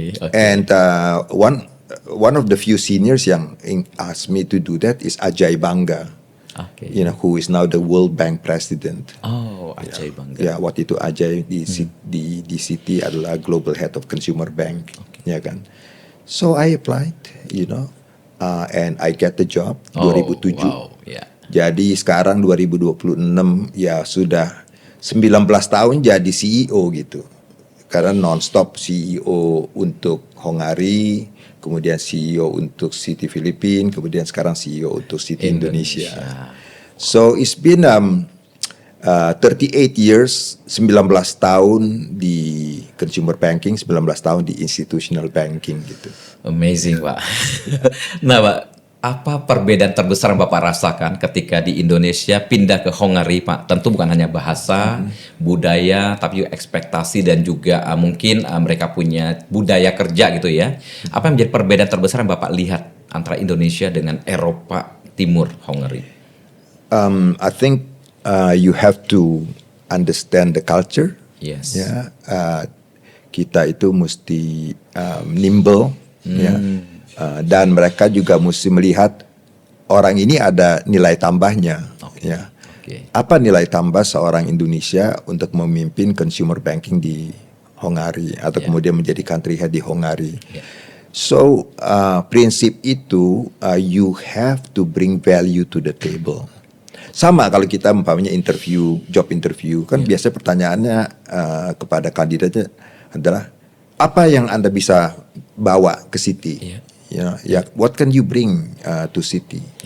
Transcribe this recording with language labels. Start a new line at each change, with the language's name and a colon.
English: And one of the few seniors yang asked me to do that is Ajay Banga. You know, who is now the World Bank president. Ajay Banga.
Indonesian: Ya, waktu itu Ajay di Citi adalah
English: global head of consumer bank,
Indonesian: ya kan.
English: So I applied, you know, and I get the job 2007.
Indonesian: Jadi sekarang 2026 ya sudah 19 tahun jadi CEO gitu. Karena non-stop CEO untuk Hongari, kemudian CEO untuk Citi Filipina, kemudian sekarang CEO untuk Citi Indonesia.
English: So it's been 38 years,
Indonesian: 19 tahun di consumer banking, 19 tahun di institutional banking gitu. Amazing Pak. Nah Pak, apa perbedaan terbesar yang Bapak rasakan ketika di Indonesia pindah ke Hongari Pak? Tentu bukan hanya bahasa, budaya, tapi juga ekspektasi dan juga mungkin mereka punya budaya kerja gitu ya. Apa yang menjadi perbedaan terbesar yang Bapak lihat antara Indonesia dengan Eropa Timur, Hongari?
English: I think you have to understand the culture. Yes.
Indonesian: Ya, kita itu mesti nimble. Ya. Dan mereka juga mesti melihat orang ini ada nilai tambahnya. Ya. Apa nilai tambah seorang Indonesia untuk memimpin consumer banking di Hongari atau kemudian menjadi country head di Hongari?
English: So
Indonesian: prinsip itu
English: you have to bring value to the table.
Indonesian: Sama kalau kita umpamanya job interview kan biasa pertanyaannya kepada kandidatnya adalah apa yang Anda bisa bawa ke Citi?
English: What can you bring to Citi?